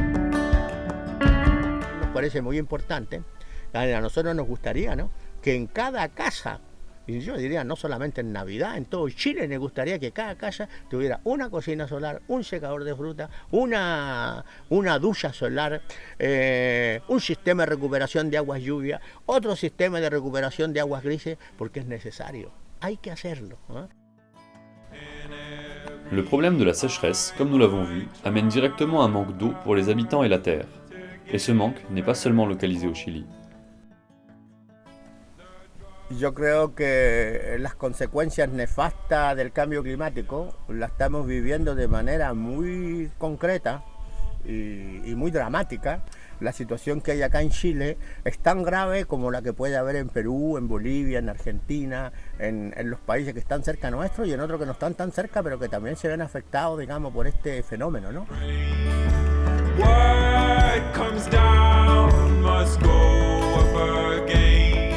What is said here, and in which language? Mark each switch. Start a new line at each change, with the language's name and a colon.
Spanish: Nos parece muy importante, a nosotros nos gustaría, ¿no?, que en cada casa, y yo diría no solamente en Navidad, en todo Chile nos gustaría que cada casa tuviera una cocina solar, un secador de fruta, una ducha solar, un sistema de recuperación de aguas lluvias, otro sistema de recuperación de aguas grises, porque es necesario, hay que hacerlo, ¿eh?
French: Le problème de la sécheresse, comme nous l'avons vu, amène directement un manque d'eau pour les habitants et la terre. Et ce manque n'est pas seulement localisé au Chili.
Spanish: Yo creo que las consecuencias nefastas del cambio climático las estamos viviendo de manera muy concreta y muy dramática. La situación que hay acá en Chile es tan grave como la que puede haber en Perú, en Bolivia, en Argentina, en los países que están cerca nuestro y en otros que no están tan cerca, pero que también se ven afectados, digamos, por este fenómeno, ¿no?
English: What comes down must go up again.